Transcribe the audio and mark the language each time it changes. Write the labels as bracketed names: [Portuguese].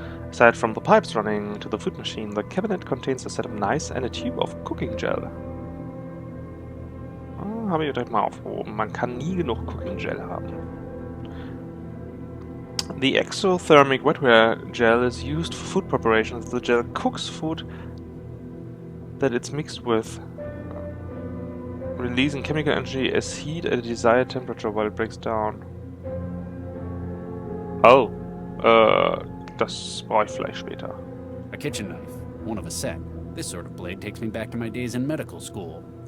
[English] Aside from the pipes running to the food machine, the cabinet contains a set of knives and a tube of cooking gel. [German] Ah, habe ich direkt mal aufgehoben. Man kann nie genug Cooking Gel haben. [English] The exothermic wetware gel is used for food preparations. The gel cooks food that it's mixed with, releasing chemical energy as heat at a desired temperature while it breaks down. [German] Oh, das brauche ich vielleicht später. [English] A kitchen knife. One of a set. This sort of blade takes me back to my days in medical school.